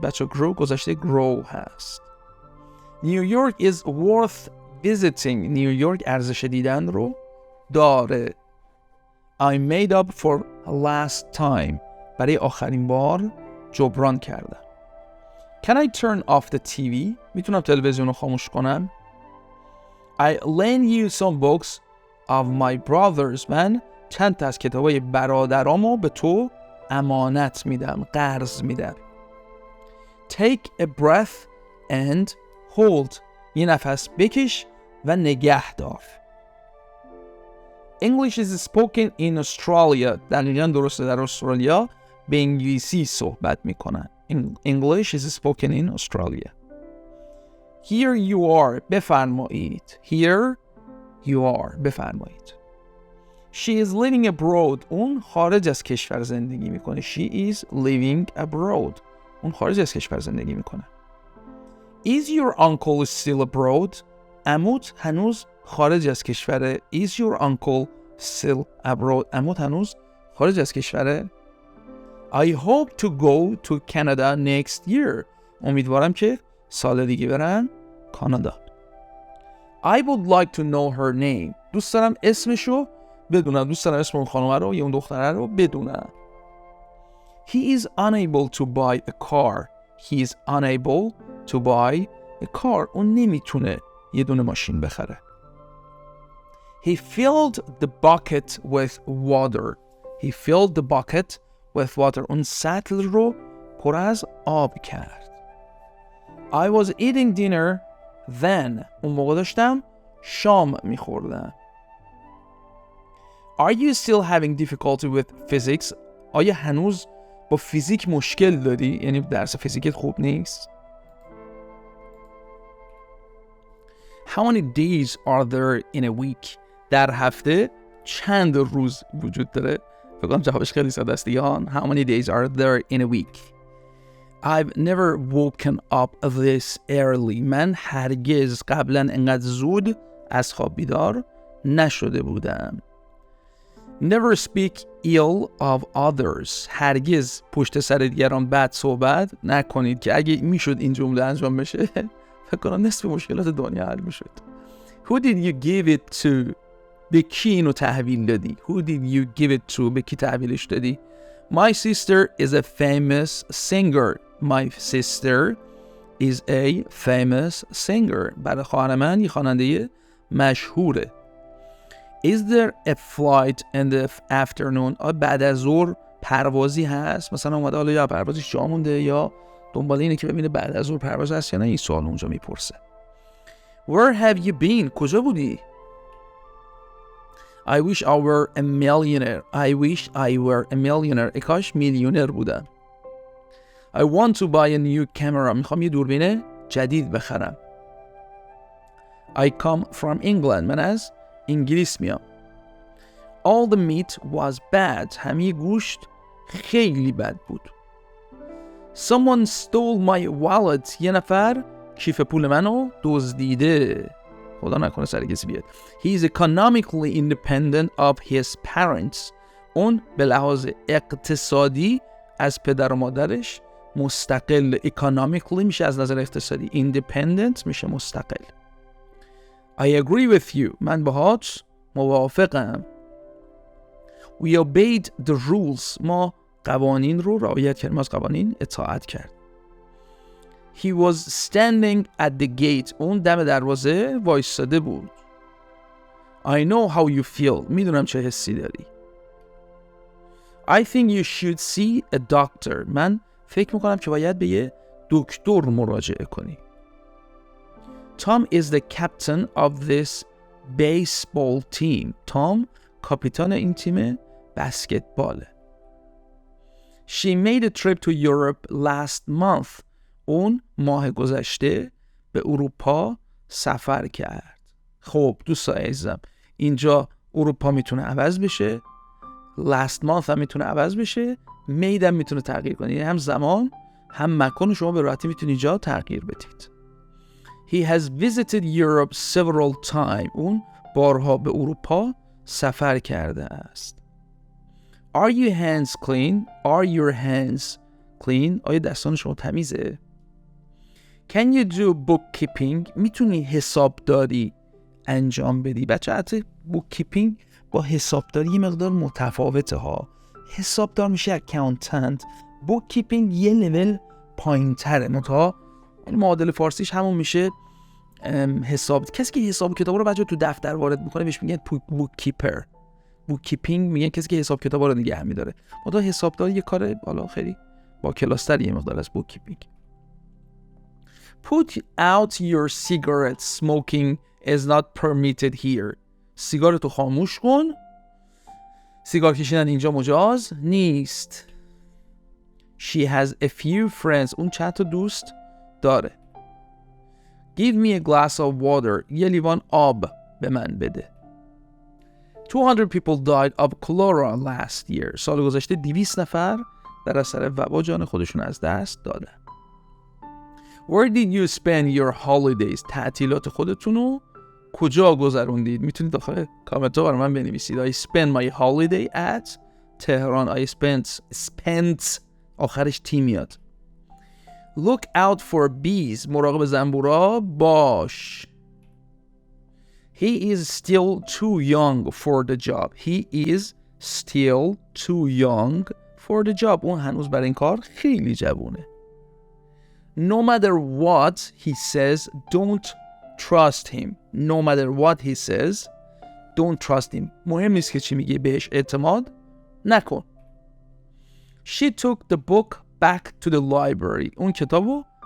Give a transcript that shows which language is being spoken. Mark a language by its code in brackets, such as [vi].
[fa] بچه grow گذشته grow هست. [en] New York is worth visiting. [fa] نیویورک ارزش دیدن رو داره. [en] I made up for last time. [fa] برای آخرین بار جبران کردم. [en] Can I turn off the TV? [fa] میتونم تلویزیون رو خاموش کنم؟ [en] I lend you some books of my brothers. [fa] من چند تا از کتابای برادرامو به تو امانت میدم، قرض میدم. [en] Take a breath and hold. [fa] یه نفس بکش و نگه دار. [en] English is spoken in Australia. [fa] دقیقاً درسته، در استرالیا به انگلیسی صحبت میکنن. [en] English is spoken in Australia. Here you are. [fa] بفرمایید. [en] Here you are. بفرمایید. She is living abroad. [fa] اون خارج از کشور زندگی میکنه. [en] She is living abroad. [fa] اون خارج از کشور زندگی میکنه. [en] Is your uncle still abroad? [fa] عموت هنوز خارج از کشوره. [en] Is your uncle still abroad? [fa] عموت هنوز خارج از کشوره. [en] I hope to go to Canada next year. [fa] امیدوارم که سال دیگه برن کانادا. [en] I would like to know her name. [fa] دوست دارم اسمشو بدونم. دوست دارم اسم اون خانومه رو یا اون دختره رو بدونم. [en] He is unable to buy a car. He is unable to buy a car. [fa] اون نمیتونه یه دونه ماشین بخره. [en] He filled the bucket with water. He filled the bucket with water. [fa] اون سطل رو پر از آب کرد. [en] I was eating dinner then. [fa] اون موقع داشتم شام میخوردم. [en] Are you still having difficulty with physics? [fa] آیا هنوز با فیزیک مشکل داری؟ یعنی درس فیزیکت خوب نیست؟ [en] How many days are there in a week? [fa] در هفته چند روز وجود داره؟ فکر کنم جوابش خیلی ساده است دیگه. [en] How many days are there in a week? I've never woken up this early. [fa] من هرگز قبلا انقدر زود از خواب بیدار نشده بودم. [en] Never speak ill of others. [fa] هرگز پشت سر دیگران بد صحبت نکنید، که اگه میشد این جمله انجام بشه فکر کنم نصف مشکلات دنیا حل میشد. [en] Who did you give it to? [fa] به کی اینو تحویل دادی؟ [en] Who did you give it to? [fa] به کی تحویلش دادی؟ [en] My sister is a famous singer. My sister is a famous singer. [fa] برای خواهر من یه خواننده مشهوره. [en] Is there a flight in the afternoon? [fa] بعد از ظهر پروازی هست؟ مثلا اومده حالا یا پروازش جا مونده یا دنبال اینه که ببینه بعد از ظهر پرواز هست یا نه. این سوال اونجا میپرسه. [en] Where have you been? [fa] کجا بودی؟ [en] I wish I were a millionaire. I wish I were a millionaire. [fa] کاش میلیونر بودم. [en] I want to buy a new camera. [fa] میخوام یه دوربین جدید بخرم. [en] I come from England. [fa] من از انگلیس میام. [en] All the meat was bad. [fa] همه گوشت خیلی بد بود. [en] Someone stole my wallet. [fa] یه نفر کیف پول منو دزدیده. خدا نکنه سر کسی بیاد. [en] He is economically independent of his parents. [fa] اون به لحاظ اقتصادی از پدر و مادرش مستقل. economically میشه از نظر اقتصادی. independent میشه مستقل. [en] I agree with you. [fa] من باهات موافقم. [en] We obeyed the rules. [fa] ما قوانین رو رعایت کردیم. از قوانین اطاعت کرد. [en] He was standing at the gate. [fa] اون دم دروازه وایستاده بود. [en] I know how you feel. [fa] میدونم چه حسی داری. [en] I think you should see a doctor. [fa] من فکر میکنم که باید به یه دکتر مراجعه کنی. [en] Tom is the captain of this baseball team. [fa] Tom کاپیتان این تیم بسکتباله. [en] She made a trip to Europe last month. [fa] اون ماه گذشته به اروپا سفر کرد. خب دوستان عزیزم، اینجا اروپا میتونه عوض بشه، last month هم میتونه عوض بشه، made هم میتونه تغییر کنه. یعنی هم زمان هم مکان شما به راحتی میتونید اینجا تغییر بدید. [en] He has visited Europe several times. [fa] اون بارها به اروپا سفر کرده است. [en] Are your hands clean? Are your hands clean? [fa] آیا دستان شما تمیزه؟ [en] Can you do bookkeeping? [fa] میتونی حسابداری انجام بدی؟ بچه حتی bookkeeping با حسابداری یه مقدار متفاوته ها. حسابدار میشه accountant. bookkeeping یه لول پایین تره. منتها معادل فارسیش همون میشه حساب. کسی که حساب کتاب رو بچه تو دفتر وارد میکنه بهش میگن bookkeeper. bookkeeping میگن کسی که حساب کتاب رو نگه میداره. منتها حسابداری یه کار بالا خیلی با کلاستر یه مقدار از bookkeeping. [en] Put out your cigarette. Smoking is not permitted here. [fa] سیگارتو خاموش کن. سیگار کشیدن اینجا مجاز نیست. [en] She has a few friends. [fa] اون چند تا دوست داره. [en] Give me a glass of water. [fa] یه لیوان آب به من بده. [en] 200 people died of cholera last year. [fa] سال گذشته 200 نفر در اثر وبا جان خودشون از دست دادن. [en] Where did you spend your holidays? [fa] تعطیلات خودتونو کجا گذروندید؟ میتونید داخل کامنت ها برای من بنویسید. [en] I spent my holiday at [fa] تهران. I spent آخرش تی میاد. [en] Look out for bees. [fa] مراقب زنبورا باش. [en] He is still too young for the job. He is still too young for the job. [fa] اون هنوز برای این کار خیلی جوونه. [en] No matter what he says, don't trust him. No matter what he says, don't trust him. [fa] مهم نیست که چی میگه، بهش اعتماد نکن. [en] She took the book back to the library. [fa] اون کتابو